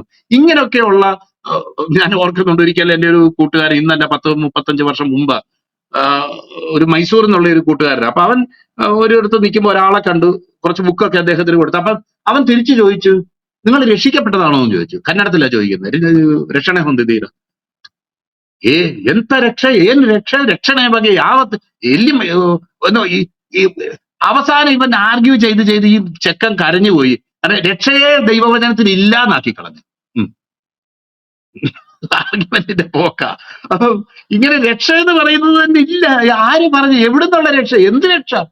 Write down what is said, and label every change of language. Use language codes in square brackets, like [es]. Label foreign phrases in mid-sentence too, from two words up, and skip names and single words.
[ml] ഇങ്ങനെയൊക്കെയുള്ള ഞാൻ ഓർക്കുന്നുണ്ട്, ഒരിക്കലും എൻ്റെ ഒരു കൂട്ടുകാരൻ, ഇന്ന് തന്നെ 10-35 വർഷം മുമ്പ്, ഒരു മൈസൂർ എന്നുള്ള ഒരു കൂട്ടുകാരൻ. അപ്പൊ അവൻ ഒരിടത്ത് നിൽക്കുമ്പോൾ ഒരാളെ കണ്ടു, കുറച്ച് ബുക്കൊക്കെ അദ്ദേഹത്തിന് കൊടുത്തു. അപ്പൊ അവൻ തിരിച്ചു ചോദിച്ചു, നിങ്ങൾ രക്ഷിക്കപ്പെട്ടതാണോ എന്ന് ചോദിച്ചു. കന്നഡത്തിലാണ് ചോദിക്കുന്നത്, രക്ഷണ [kn] ಹೊಂದಿದ್ದೀರ? ಎಂತ ರಕ್ಷ, ಏನ್ ರಕ್ಷಣೆ ಬಗ್ಗೆ ಯಾವತ್ತು ಎಲ್ಲಿ [ml] ഈ അവസാനം ഇവൻ ആർഗ്യൂ ചെയ്ത് ഈ ചെക്കൻ കരഞ്ഞുപോയി. കാരണം രക്ഷയെ ദൈവവചനത്തിൽ ഇല്ലാന്നാക്കി കളഞ്ഞു. ആർഗ്യുമെന്റിന്റെ പോക്ക. അപ്പം ഇങ്ങനെ രക്ഷ എന്ന് പറയുന്നത് തന്നെ ഇല്ല. ആര് പറഞ്ഞു? എവിടുന്നുള്ള രക്ഷ? എന്ത് രക്ഷ?